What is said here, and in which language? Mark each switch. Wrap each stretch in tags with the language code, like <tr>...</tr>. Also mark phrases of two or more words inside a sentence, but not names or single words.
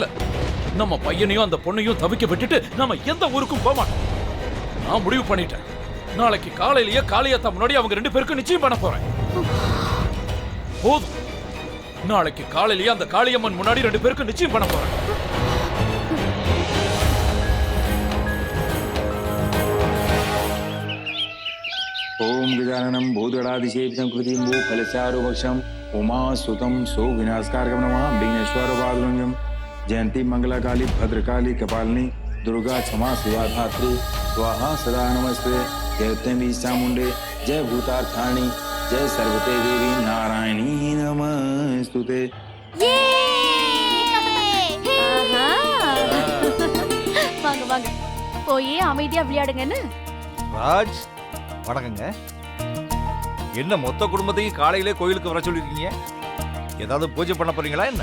<ta>நம்ம பையனையும் அந்த பொண்ணையும் தவிக்க விட்டுட்டு நாம எந்த ஊருக்கும் போக மாட்டோம். நான் முடிவு பண்ணிட்டேன். நாளைக்கு காலையிலேயே காளியாத்தா முன்னாடி அவங்க 2 பேருக்கும் நிச்சயம் பண்ண போறேன். போதும். நாளைக்கு காலையிலேயே அந்த காளியம்மன் முன்னாடி 2 பேருக்கும் நிச்சயம் பண்ண போறேன்.</ta> <sa>ओम गजाननं भूतगणाधिसेवितं कृतिं फलचारुभक्षम् उमासुतं सो विनाशकारकं नमामि विघ्नेश्वरपादुरंजं जयंती मंगलाकाली भद्रकाली कपालिनी दुर्गा क्षमा शिवा धात्री स्वाहा सदा नमस्ते जयत्यंबी चामुंडे जय भूतार्थाणी जय सर्वते देवी नारायणी नमस्तुते.</sa> <ta>வாங்க வாங்க, போய் அமைதியா விளையாடுங்கன்னு. ராஜ், வணக்கங்க. என்ன மொத்த குடும்பத்தையும் காலையிலே கோயிலுக்கு வர சொல்லிருக்கீங்க? ஏதாவது பூஜை பண்ண போறீங்களா என்ன?</ta>